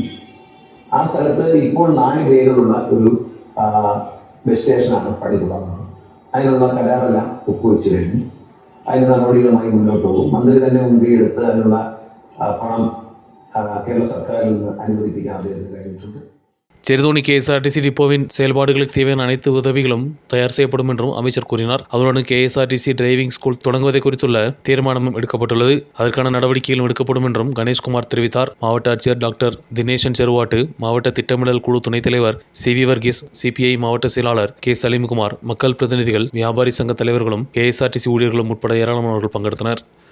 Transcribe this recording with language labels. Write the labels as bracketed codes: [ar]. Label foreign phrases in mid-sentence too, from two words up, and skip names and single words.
[ml] ആ സ്ഥലത്ത് ഇപ്പോൾ 4 പേരുള്ള ഒരു ബസ് സ്റ്റേഷനാണ് പണി തുടങ്ങുന്നത്. അതിനുള്ള കരാറെല്ലാം ഒപ്പുവെച്ച് കഴിഞ്ഞു. അതിന് നടപടികളുമായി മുന്നോട്ട് പോകും. മന്ത്രി തന്നെ മുൻകൈ എടുത്ത് അതിനുള്ള പണം കേരള സർക്കാരിൽ നിന്ന് അനുവദിപ്പിക്കാൻ അദ്ദേഹത്തിന് കഴിഞ്ഞിട്ടുണ്ട്. [ta] செருதோணி KSRTC டிப்போவின் செயல்பாடுகளுக்கு தேவையான அனைத்து உதவிகளும் தயார் செய்யப்படும் என்றும் அமைச்சர் கூறினார். அவருடன் KSRTC [en] driving school [ta] தொடங்குவதை குறித்துள்ள தீர்மானமும் எடுக்கப்பட்டுள்ளது. அதற்கான நடவடிக்கைகளும் எடுக்கப்படும் என்றும் கணேஷ்குமார் தெரிவித்தார். மாவட்ட ஆட்சியர் டாக்டர் தினேசன் செருவாட்டு, மாவட்ட திட்டமிடல் குழு துணைத் தலைவர் CV வர்கீஸ், CPI மாவட்ட செயலாளர் K சலீம்குமார், மக்கள் பிரதிநிதிகள், வியாபாரி சங்க தலைவர்களும் KSRTC ஊழியர்களும் உட்பட ஏராளமானவர்கள் பங்கெடுத்தனர்.